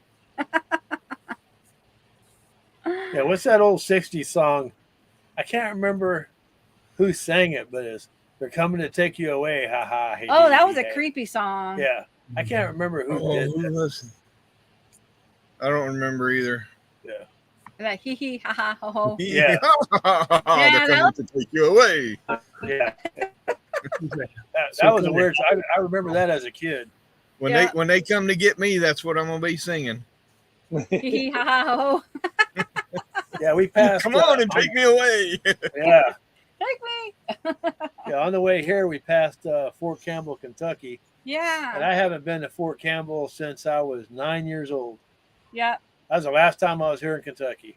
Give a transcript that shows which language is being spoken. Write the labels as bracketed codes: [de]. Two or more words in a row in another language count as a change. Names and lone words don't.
[en] Yeah, what's that old 60s song? I can't remember who sang it, but it's "They're coming to take you away." Ha ha. Hey, Oh, hey, that was a hey. creepy song. Yeah. I can't remember who Oh, did who that. was it? I don't remember either. That hee hee ha ha ho ho. Yeah. They're coming to take you away. Yeah. That was a weird. I remember that as a kid. When Yeah. they come to get me, that's what I'm gonna be singing. Hee hee ha ha ho ho. Yeah, we passed. Come on and take me away. Yeah, Take me. yeah. On the way here, we passed Fort Campbell, Kentucky, and Yeah. I haven't been to Fort Campbell since I was 9 years old. Yeah. That was the last time I was here in Kentucky.